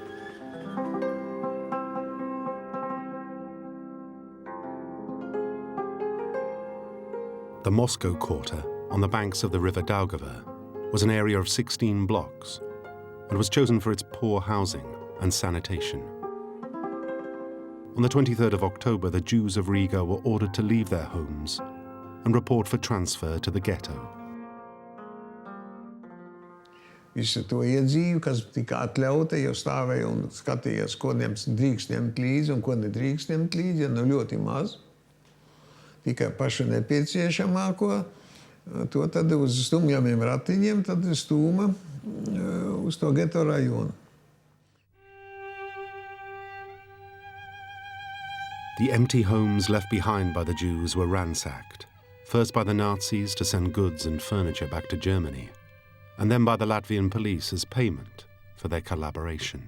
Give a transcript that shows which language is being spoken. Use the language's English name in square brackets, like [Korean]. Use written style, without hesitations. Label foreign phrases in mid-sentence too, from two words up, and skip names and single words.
[English] The Moscow Quarter, on the banks of the river Daugava, was an area of 16 blocks and was chosen for its poor housing and sanitation. On the 23rd of October, the Jews of Riga were ordered to leave their homes and report for transfer to the ghetto. [Latvian] Visu to iedzīvi, kas tika atļauta, jau stāvēja un skatījās, ko drīkst ņemt līdzi un ko nedrīkst ņemt līdzi, ļoti maz. Tikai pašu nepieciešamāko, To tad uz stumjamiem ratiņiem tad stūma uz to geto rajonu. [English] The empty homes left behind by the Jews were ransacked, first by the Nazis to send goods and furniture back to Germany, and then by the Latvian police as payment for their collaboration.